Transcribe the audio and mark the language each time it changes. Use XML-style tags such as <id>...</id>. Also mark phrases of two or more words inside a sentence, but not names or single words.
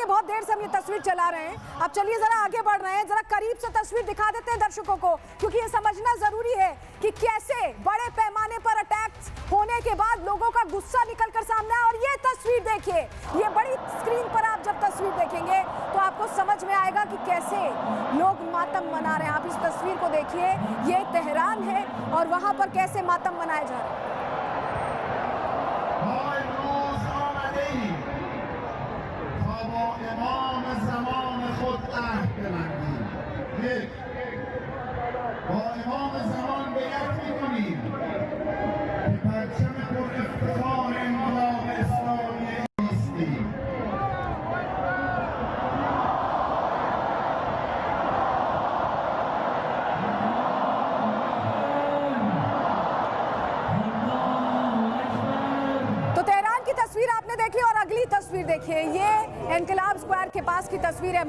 <hi>बहुत देर से हम ये तस्वीर चला रहे हैं, अब चलिए जरा आगे बढ़ रहे हैं, जरा करीब से तस्वीर दिखा देते हैं दर्शकों को, क्योंकि ये समझना जरूरी है कि कैसे बड़े पैमाने पर अटैक्स होने के बाद लोगों का गुस्सा निकलकर सामने आया। और ये तस्वीर देखिए, ये बड़ी स्क्रीन पर आप जब तस्वीर देखेंगे तो आपको समझ में आएगा कि कैसे लोग मातम मना रहे हैं। आप इस तस्वीर को देखिए, ये तेहरान है और वहां पर कैसे मातम मनाए जा रहे हैं।</hi> <fa>امام زمان خود عهد ببندیم. یک، با امام زمان بیعت می‌کنیم که پرچم پر افتخار انقلاب اسلامی ایستیم.</fa> <hi>तो तेहरान की तस्वीर आपने देखी और अगली तस्वीर देखिए, ये इनकलाब स्क्वायर के पास की तस्वीर है।</hi>